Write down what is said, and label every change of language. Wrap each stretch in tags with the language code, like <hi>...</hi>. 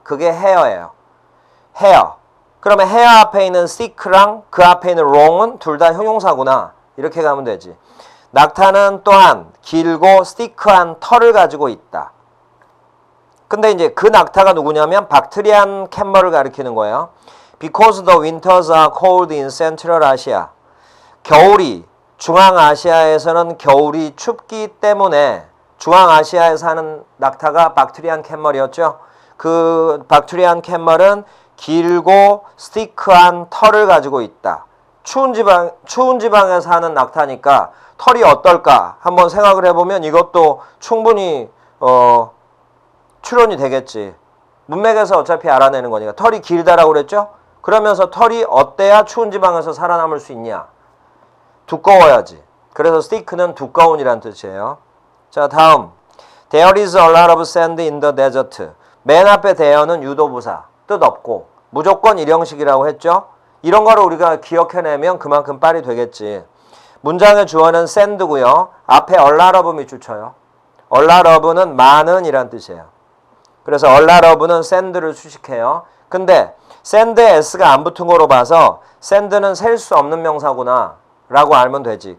<ko>그게 hair예요. hair. 그러면 hair 앞에 있는 thick랑 그 앞에 있는 long은 둘 다 형용사구나. 이렇게 가면 되지. 낙타는 또한 길고 thick한 털을 가지고 있다. 근데 이제 그 낙타가 누구냐면 박트리안 캠멀을 가리키는 거예요.</ko> <en>Because the winters are cold in Central Asia.</en> <ko>겨울이, 중앙아시아에서는 겨울이 춥기 때문에 중앙아시아에 사는 낙타가 박트리안 캠멀이었죠. 그 박트리안 캠멀은 길고 스티크한 털을 가지고 있다. 추운 지방에 사는 낙타니까 털이 어떨까 한번 생각을 해보면 이것도 충분히 추론이 되겠지. 문맥에서 어차피 알아내는 거니까. 털이 길다라고 그랬죠? 그러면서 털이 어때야 추운 지방에서 살아남을 수 있냐? 두꺼워야지. 그래서 스티크는 두꺼운이란 뜻이에요. 자, 다음.</ko> <en>There is a lot of sand in the desert.</en> <ko>맨 앞에 대어는 유도부사, 뜻 없고 무조건 일형식이라고 했죠. 이런 거를 우리가 기억해내면 그만큼 빨리 되겠지. 문장의 주어는 send고요. 앞에 a lot of 밑줄 쳐요. a lot of는 많은 이란 뜻이에요. 그래서 a lot of는 send를 수식해요. 근데 send에 s가 안 붙은 거로 봐서 send는 셀 수 없는 명사구나 라고 알면 되지.</ko>